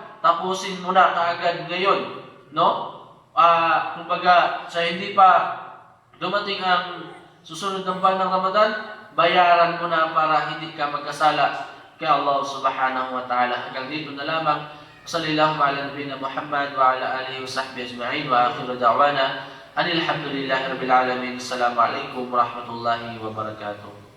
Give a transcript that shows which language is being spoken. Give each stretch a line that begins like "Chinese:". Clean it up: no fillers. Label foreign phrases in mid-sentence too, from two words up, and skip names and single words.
Filipino: Tapusin mo na kaagad ngayon. No? Sa hindi pa dumating ang susunod ng buwan ng Ramadan, bayaran mo na para hindi ka magkasala kay Allah
Arabic: سبحانه وتعالى.
Filipino: Hanggang dito na lamang.
Arabic: صلى الله على نبينا محمد وعلى آله وصحبه أجمعين وآخر دعوانا الحمد لله رب العالمين. السلام عليكم ورحمة الله وبركاته.